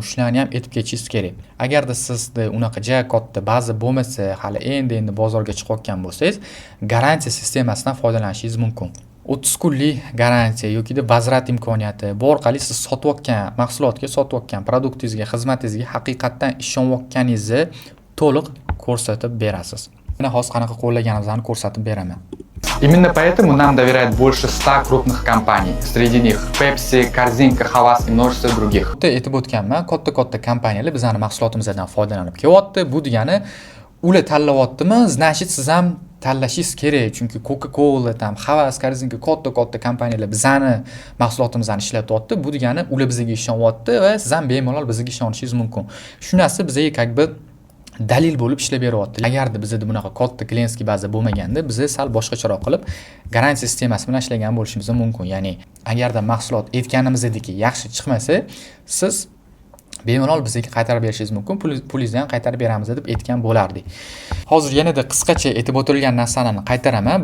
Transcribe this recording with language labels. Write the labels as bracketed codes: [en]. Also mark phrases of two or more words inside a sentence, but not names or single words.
[uz] Shularni ham aytib ketishingiz kerak. Agarda sizda unaqa juda katta baza bo'lmasa, hali endi bozorga chiqayotgan bo'lsangiz, garantiya sistemasidan foydalanishingiz mumkin. 30 kunlik garantiya yokida vazrat imkoniyati bu orqali siz sotayotgan mahsulotga, sotayotgan produktingizga, xizmatingizga haqiqatan ishonayotganingizni to'liq ko'rsatib berasiz. Mana hozir qanaqa qo'llaganimizni ko'rsatib beraman. [ru] Именно поэтому нам доверяют больше 100 крупных компаний. Среди них Pepsi, Korzinka, Havas и множество других. [uz] Aytib o'tganman, katta kompaniyalar bizning mahsulotimizdan foydalanib kelyapti. Bu degani ular tanlayaptimi? Значит, siz ham tanlashingiz kerak. Chunki Coca-Cola, Havas, Korzinka katta kompaniyalar bizning mahsulotimizni ishlatyapti. Bu degani ular bizga ishonyapti va siz ham bemalol bizga ishonishingiz mumkin. Shu narsa bizga [ru] как бы [uz] dalil bo'lib ishlab beryapti. Agarda bizda bunaqa katta klientskiy baza bo'lmaganda, biz sal boshqacharoq qilib garantiya sistemasi bilan ishlagan bo'lishimiz mumkin. Ya'ni agarda mahsulot aytganimizdek yaxshi chiqmasa, siz bemalol bizga qaytarib berishingiz mumkin. Pulingizni ham qaytarib beramiz deb aytgan bo'lardik. Hozir yanada qisqacha aytib o'tilgan narsalarni qaytaraman.